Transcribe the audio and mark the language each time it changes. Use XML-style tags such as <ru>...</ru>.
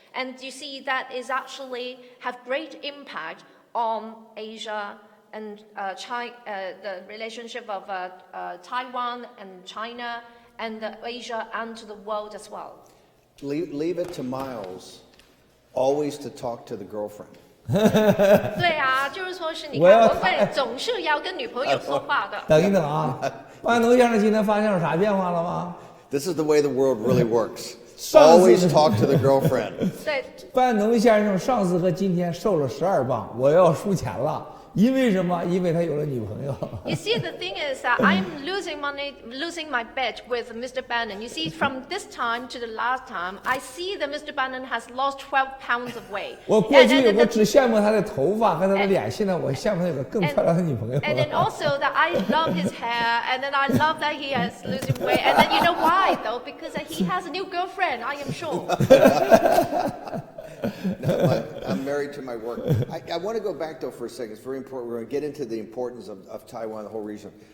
<en>And you see that is actually have great impact on Asia and the relationship of Taiwan and China and Asia and to the world as well. Leave it to Miles always to talk to the girlfriend.</en> <zh>对啊，就是说是你看，文慧总是要跟女朋友说话的。等一等啊，班农先生今天发现有啥变化了吗？</zh> <en>This is the way the world really works. Always talk to the girlfriend.</en> <zh>对，班农先生上次和今天瘦了12磅，我要输钱了。因为什么？因为他有了女朋友。</zh> <en>You see, the thing is that I'm losing my bet with Mr. Bannon. You see, from this time to the last time, I see that Mr. Bannon has lost 12 pounds of weight.</en> <zh>我过去我只羡慕他的头发和他的脸，现在我羡慕他有个更漂亮的女朋友。</zh> <en>And then also that I love his hair, and then I love that he is losing weight. And then you know why though? Because he has a new girlfriend, I am sure. No, I'm married to my work. I want to go back though for a second. It's very important. We're going to get into the importance of Taiwan, the whole region.</en>